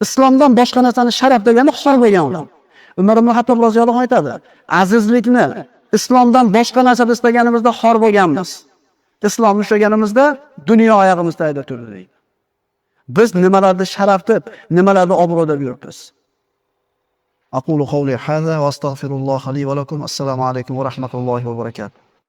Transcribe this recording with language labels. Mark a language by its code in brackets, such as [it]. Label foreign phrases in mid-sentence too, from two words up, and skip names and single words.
[uz] Islomdan boshqa narsani sharaf degani xor bo'lgan odam. Umar ibn Hattob [ar] رضي الله عنه [uz] aytadi, azizlikni islomdan boshqa narsani istaganimizda xor bo'lganmiz. Islomni ushlaganimizda dunyo oyog'imiz tagida turdi deydi. Biz nimalarni sharaf deb, nimalarni obro' deb yuribmiz. [ar] أقول قولي هذا وأستغفر الله لي ولكم. السلام عليكم ورحمة الله وبركاته.